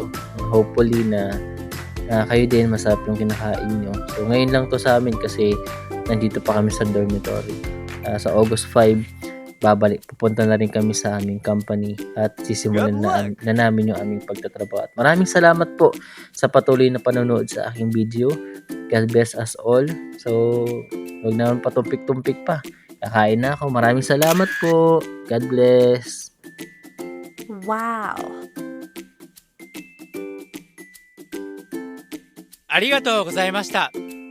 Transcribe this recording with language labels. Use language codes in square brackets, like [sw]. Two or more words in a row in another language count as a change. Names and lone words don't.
[tl] Hopefully na kayo din masarap yung kinakain nyo. So, ngayon lang to sa amin kasi nandito pa kami sa dormitory. Sa August 5, pupunta na rin kami sa aming company at sisimulan na namin yung aming pagtatrabaho. At maraming salamat po sa patuloy na panonood sa aking video. [en] God bless us all. [tl] So, huwag naman patumpik-tumpik pa. Kakain na ako. Maraming salamat po. [en] God bless. [tl] Wow! [ja] ありがとうございました。